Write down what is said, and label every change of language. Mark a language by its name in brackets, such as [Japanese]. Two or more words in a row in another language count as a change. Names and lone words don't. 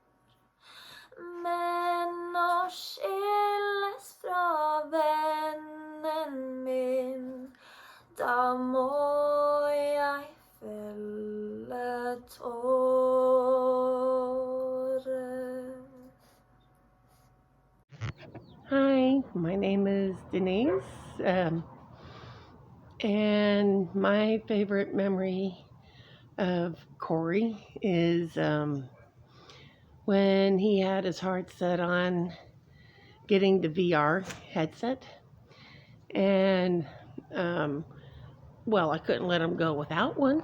[Norwegian] Men å skilles fra vennen min, da må jeg felle tårer. [English] Hi, my name is Denise, and my favorite memory of Kori is when he had his heart set on getting the VR headset, and well, I couldn't let him go without one.